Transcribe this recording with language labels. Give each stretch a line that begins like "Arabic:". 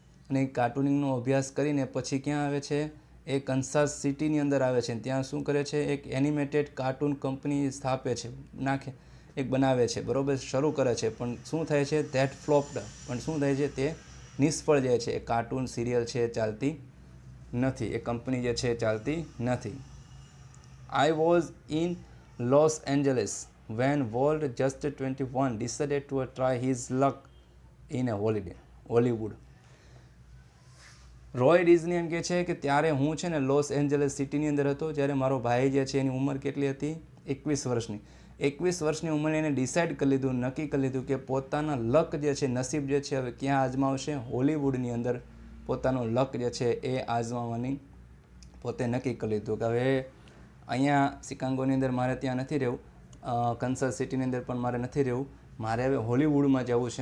Gujarati: અને એ કાર્ટૂનિંગનો અભ્યાસ કરીને પછી ક્યાં આવે છે? એ કન્સાસ સિટીની અંદર આવે છે. ત્યાં શું કરે છે? એક એનિમેટેડ કાર્ટૂન કંપની સ્થાપે છે, એક બનાવે છે, બરાબર, શરૂ કરે છે. પણ શું થાય છે?
English: That flopped.
Gujarati: પણ શું થાય છે? તે નિષ્ફળ જાય છે. એ કાર્ટૂન સિરિયલ છે ચાલતી નથી, એ કંપની જે છે ચાલતી નથી.
English: I was in Los Angeles when Walt, just 21, decided to try his luck in a Hollywood.
Gujarati: Roy Disney એમ કહે છે કે ત્યારે હું છે ને લોસ એન્જલસ સિટીની અંદર હતો, જ્યારે મારો ભાઈ જે છે એની ઉંમર કેટલી હતી? 21 વર્ષની. 21 વર્ષની ઉંમરે એને ડિસાઇડ કરી લીધું, નક્કી કરી લીધું કે પોતાના લક જે છે, નસીબ જે છે હવે ક્યાં આજમાવશે? હોલિવૂડની અંદર પોતાનો લક જે છે એ આજમાવવાની પોતે નક્કી કરી લીધું કે હવે અહીંયા શિકાગોની અંદર મારે ત્યાં નથી રહેવું, કન્સસ સિટીની અંદર પણ મારે નથી રહેવું, મારે હવે હોલિવૂડમાં જવું છે.